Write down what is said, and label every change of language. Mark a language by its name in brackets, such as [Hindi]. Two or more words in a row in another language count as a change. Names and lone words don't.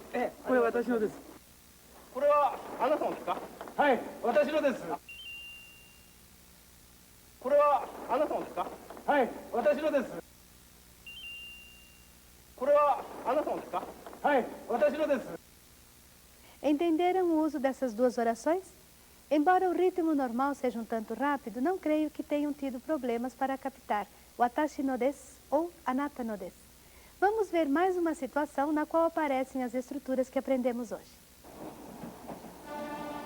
[Japanese] ええ、これ私のです。これはあなたのですか？はい、私のです。これはあなたのですか？はい、私のです。これはあなたのですか？はい、私のです。 [Portuguese] Entenderam o uso dessas duas orações? Embora o ritmo normal seja um tanto rápido, não creio que tenham tido problemas para captar [Japanese] 私のです [Portuguese] ou [Japanese] あなたのです. [Portuguese] Vamos ver mais uma situação na qual aparecem as estruturas que aprendemos hoje.